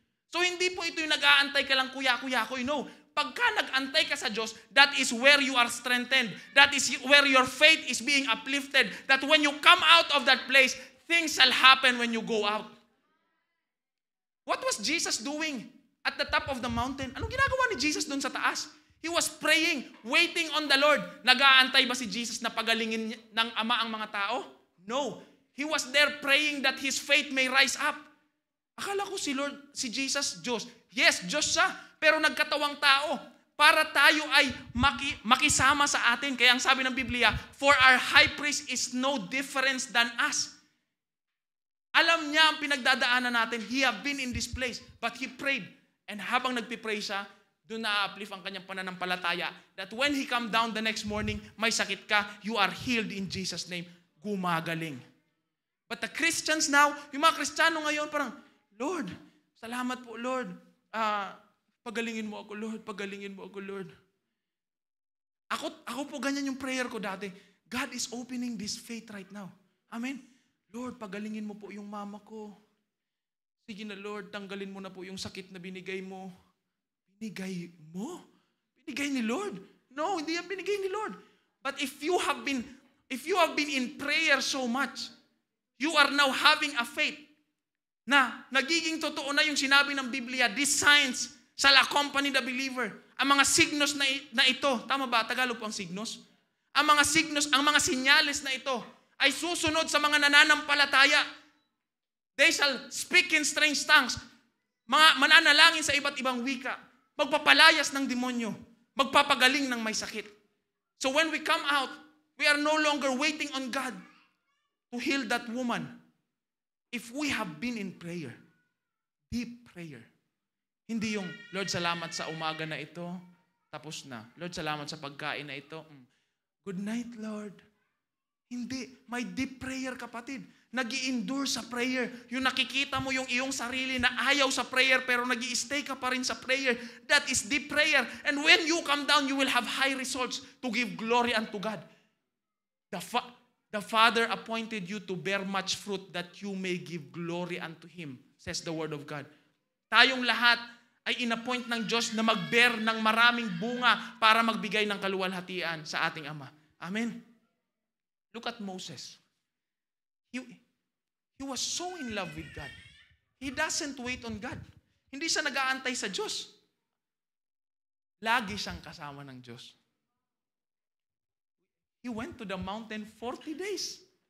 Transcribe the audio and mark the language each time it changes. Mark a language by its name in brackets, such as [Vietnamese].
[Filipino] So hindi po ito yung nag-aantay ka lang kuya-kuya-kuy. No. Pagka nag-antay ka sa Diyos, [English] that is where you are strengthened. That is where your faith is being uplifted. That when you come out of that place, things shall happen when you go out. What was Jesus doing at the top of the mountain? [Filipino] Anong ginagawa ni Jesus doon sa taas? [English] He was praying, waiting on the Lord. [Filipino] Nag-aantay ba si Jesus na pagalingin ng Ama ang mga tao? [English] No. He was there praying that his faith may rise up. [Filipino] Akala ko si Jesus, Diyos. Yes, Diyos siya. Pero nagkatawang tao. Para tayo ay makisama sa atin. Kaya ang sabi ng Biblia, [English] for our high priest is no difference than us. [Filipino] Alam niya ang pinagdadaanan natin. [English] He have been in this place. But he prayed. And [Filipino] habang nagpipray siya, doon na-uplift ang kanyang pananampalataya. [English] That when he come down the next morning, [Filipino] may sakit ka, [English] you are healed in Jesus' name. [Filipino] Gumagaling. [English] But the Christians now, [Filipino] yung mga Kristiyano ngayon, parang, Lord, salamat po, Lord. Pagalingin mo ako, Lord. Pagalingin mo ako, Lord. Ako po ganyan yung prayer ko dati. [English] God is opening this faith right now. [Filipino] Amen. Lord, pagalingin mo po yung mama ko. Sige na, Lord, tanggalin mo na po yung sakit na binigay mo. Binigay mo? Binigay ni Lord? No, hindi yan binigay ni Lord. [English] But if you have been in prayer so much, you are now having a faith [Filipino] na nagiging totoo na yung sinabi ng Biblia, [English] these signs shall accompany the believer. [Filipino] Ang mga signos na ito, tama ba? Tagalog po ang signos? Ang mga signos, ang mga sinyales na ito ay susunod sa mga nananampalataya. [English] They shall speak in strange tongues. [Filipino] Mga mananalangin sa iba't ibang wika. Magpapalayas ng demonyo. Magpapagaling ng may sakit. [English] So when we come out, we are no longer waiting on God to heal that woman. If we have been in prayer, deep prayer, [Filipino] hindi yung, Lord, salamat sa umaga na ito, tapos na. Lord, salamat sa pagkain na ito. [English] Good night, [Filipino] Lord. Hindi. May deep prayer, kapatid. Nag-i-endure sa prayer. Yung nakikita mo yung iyong sarili na ayaw sa prayer pero nag-i-stay ka pa rin sa prayer. [English] That is deep prayer. And when you come down, you will have high results to give glory unto God. The Father appointed you to bear much fruit that you may give glory unto Him, says the Word of God. [Filipino] Tayong lahat ay inappoint ng Diyos na mag-bear ng maraming bunga para magbigay ng kaluwalhatian sa ating Ama. [English] Amen? Look at Moses. He was so in love with God. He doesn't wait on God. [Filipino] Hindi siya nag-aantay sa Diyos. Lagi siyang kasama ng Diyos. [English] He went to the mountain 40 days.